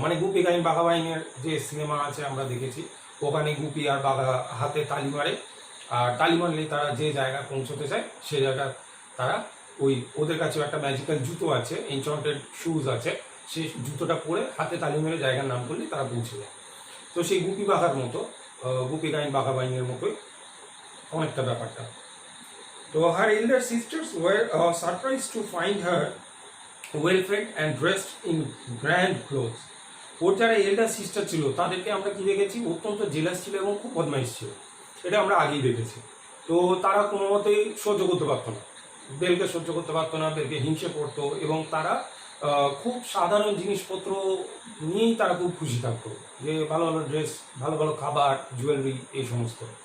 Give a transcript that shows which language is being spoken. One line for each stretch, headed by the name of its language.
Bangla: মানে গুপি গাইন বাঘা বাইনের যে সিনেমা আছে আমরা দেখেছি, ওখানে গুপি আর বাঘা হাতে তালি মারে, আর তালি মারলেই তারা যে জায়গায় পৌঁছতে চায় সে জায়গায় তারা ওই, ওদের কাছেও একটা ম্যাজিক্যাল জুতো আছে, এনচান্টেড শুজ আছে, সেই জুতোটা পরে হাতে তালি মেরে জায়গার নাম করলে তারা পৌঁছে যায়। তো সেই গুপি বাঘার মতো, গুপি গাইন বাঘা বাইনের মতোই অনেকটা ব্যাপারটা।
English: তো her elder sisters were surprised to find her well fed and dressed in grand clothes.
Bangla: ওর যারা এল্ডার সিস্টার ছিল তাদেরকে আমরা কি দেখেছি, অত্যন্ত জেলাস ছিল এবং খুব বদমাইশ ছিল, এটা আমরা আগেই দেখেছি। তো তারা কোনো মতেই সহ্য করতে পারতো না, বেলকে সহ্য করতে পারতো না, বেলকে হিংসে করতো, এবং তারা খুব সাধারণ জিনিসপত্র নিয়েই তারা খুব খুশি থাকতো, যে ভালো ভালো ড্রেস, ভালো ভালো খাবার, জুয়েলারি, এই সমস্ত।